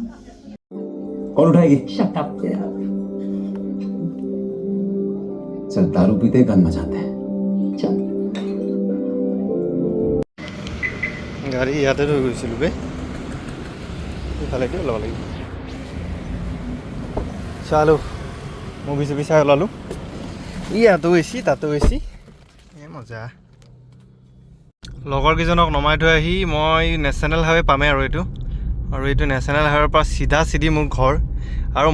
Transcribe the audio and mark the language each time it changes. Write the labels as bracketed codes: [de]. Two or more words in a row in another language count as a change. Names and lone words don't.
[hi] कौन उठाएगी? [en] Shut up, Dad. [hi] चल दारू पीते गान बजाते हैं Chal. [as] গাড়ী ইয়াতে থৈ গৈছিলোঁ বে ইফালেদি ওলাব লাগিব চালো মুভি চুভি চাই ওলালোঁ ইয়াতো এচি তাতো এচি এই মজা লগৰ কেইজনক নমাই থৈ আহি মই [en] national highway [as] পামেই আৰু এইটো [en] national highway [as] পৰা চিধা মোৰ ঘৰ আৰু